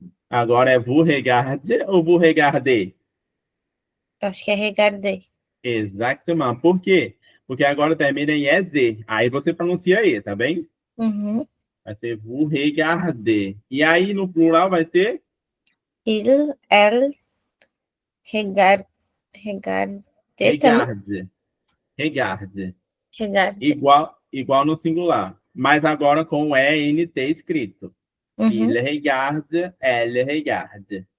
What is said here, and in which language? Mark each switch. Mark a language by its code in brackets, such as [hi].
[pt] Agora é [fr] vous regarde ou vous regardez? [pt] Acho que é regarder. Exatamente. Por quê? Porque agora termina em EZ. Aí você pronuncia E, tá bem? Uhum. Vai ser [fr] vous regardez. [pt] E aí no plural vai ser? [fr] Il, elle, regarde. Regarde. Regarde. Regarde. Regarde. [pt] Igual no singular. Mas agora com o ENT escrito. Uhum. [fr] Il regarde, elle regarde.